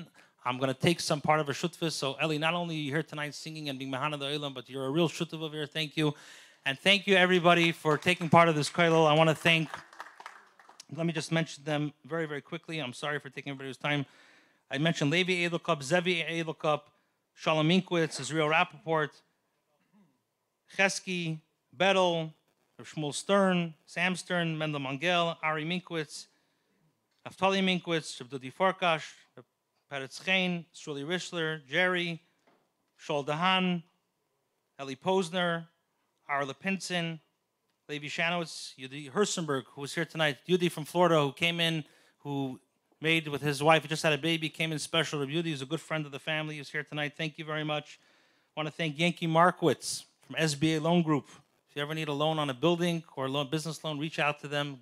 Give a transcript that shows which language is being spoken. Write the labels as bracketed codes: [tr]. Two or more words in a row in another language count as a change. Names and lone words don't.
[en] I'm going to take some part of a shutfis. So Eli, not only are you here tonight singing and being Mahana the Olam, but you're a real shutf over here. Thank you. And thank you, everybody, for taking part of this kollel. I want to thank, let me just mention them very, very quickly. I'm sorry for taking everybody's time. I mentioned Levi Edelkop, Zevi Edelkop, Shalom Inkwitz, Israel Rappaport, Chesky, Bettel, Shmuel Stern, Sam Stern, Mendel Mangel, Ari Minkwitz, Naftali Minkwitz, Shabdudi Farkash, Peretz Chain, Shuli Rishler, Jerry, Shol Dahan, Eli Posner, Ara Lepinson, Levi Shanowitz, Yudi Hersenberg, who was here tonight, Yudi from Florida, who came in, who made with his wife, who just had a baby, came in special. Yudi is a good friend of the family, who's here tonight. Thank you very much. I want to thank Yankee Markowitz from SBA Loan Group. If you ever need a loan on a building or a business loan, reach out to them.